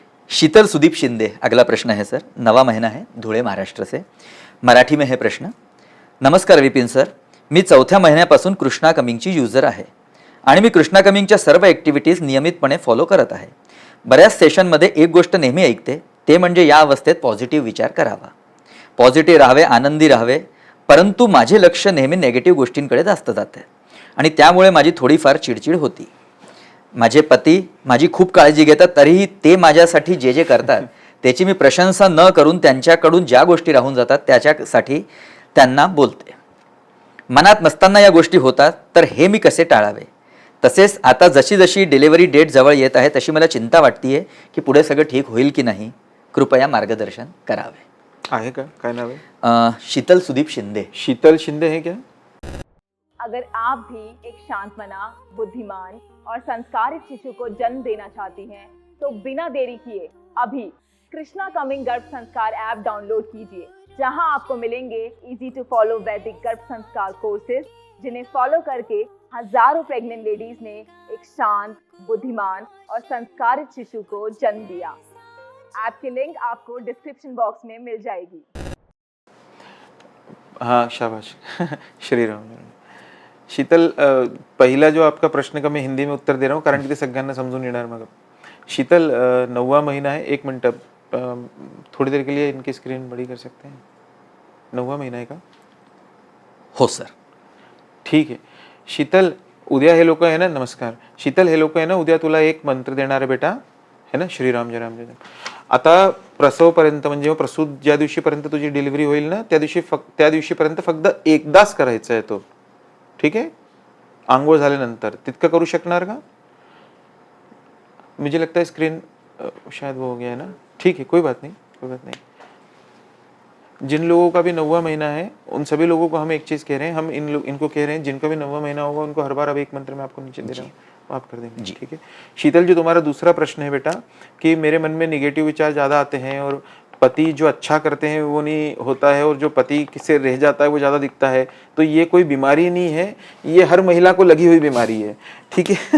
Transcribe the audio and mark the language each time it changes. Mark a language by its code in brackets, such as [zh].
[hi] शीतल सुदीप शिंदे, अगला प्रश्न है सर, 9वां महीना है, धुळे महाराष्ट्र से। मराठी में है प्रश्न। [mr] नमस्कार विपिन सर, मी 4थ्या महिन्यापासून कृष्णा कमिंगची युजर आहे आणि मी कृष्णा कमिंगच्या सर्व ॲक्टिव्हिटीज नियमितपणे फॉलो करत आहे। बऱ्याच सेशनमध्ये एक गोष्ट नेहमी ऐकते, ते म्हणजे या अवस्थेत पॉझिटिव्ह विचार करावा, पॉझिटिव्ह राहावे, आनंदी राहावे, परंतु माझे लक्ष नेहमी नेगेटिव्ह गोष्टींकडे जास्त जाते आणि त्यामुळे माझी थोडीफार चिडचिड होती। माझे पती माझी खूप काळजी घेतात, तरीही ते माझ्यासाठी जे जे करतात त्याची मी प्रशंसा न करून त्यांच्याकडून ज्या गोष्टी राहून जातात त्याच्यासाठी त्यांना बोलते। मनात नसताना या गोष्टी होतात, तर हे मी कसे टाळावे तसेच आता जशी जशी डिलिव्हरी डेट जवळ येत आहे तशी मला चिंता वाटतीये की पुढे सगळं ठीक होईल की नाही. कृपया मार्गदर्शन करावे. आहे का? काय नाव आहे? शीतल सुदीप शिंदे. [hi] शीतल शिंदे है क्या? अगर आप भी एक शांतमना, बुद्धिमान और संस्कारित शिशु को जन्म देना चाहती हैं, तो बिना देरी किए अभी कृष्णा कमिंग गर्भ संस्कार ऐप डाउनलोड कीजिए, जहां आपको मिलेंगे इजी टू फॉलो वैदिक गर्भ संस्कार कोर्सेज, जिन्हें फॉलो करके हजारों प्रेग्नेंट लेडीज ने एक शांत, बुद्धिमान और संस्कारित शिशु को जन्म दिया. ऐप की लिंक आपको डिस्क्रिप्शन बॉक्स में मिल जाएगी. हाँ, शाबाश. श्री राम. शीतल, पहिला जो आपका प्रश्न का मैं हिंदी में उत्तर दे रहा हूँ [mr] कारण की ते सगळ्यांना समजून येणार. मग [hi] शीतल, 9वां महीना है. एक मिनट, थोड़ी देर के लिए इनकी स्क्रीन बड़ी कर सकते हैं? [mr] 9वां महीना आहे का? हो सर. ठीक आहे. शीतल, उद्या हे लोक आहे ना, नमस्कार शीतल, हे लोक आहे ना उद्या तुला एक मंत्र देणार आहे बेटा, [hi] है ना, [mr] श्रीराम जय राम जय राम. आता प्रसवपर्यंत म्हणजे प्रसूत ज्या दिवशीपर्यंत तुझी डिलिव्हरी होईल ना त्या दिवशीपर्यंत फक्त एकदाच करायचं आहे तो. ठीक आहे? आंघोळ झाल्यानंतर तितकं करू शकणार का? [hi] मुझे लगता है स्क्रीन शायद वो हो गया है ना. ठीक है, कोई बात नहीं, कोई बात नहीं. जिन लोगों का भी 9वां महीना है उन सभी लोगों को हम एक चीज कह रहे हैं, हम इनको कह रहे हैं जिनका भी 9वां महीना होगा उनको हर बार अब एक मंत्र में आपको नीचे दे रहा हूँ, आप कर देंगे. ठीक है. शीतल, जो तुम्हारा दूसरा प्रश्न है बेटा कि मेरे मन में निगेटिव विचार ज्यादा आते हैं और पति जो अच्छा करते हैं वो नहीं होता है और जो पति से रह जाता है वो ज़्यादा दिखता है, तो ये कोई बीमारी नहीं है, ये हर महिला को लगी हुई बीमारी है. ठीक है.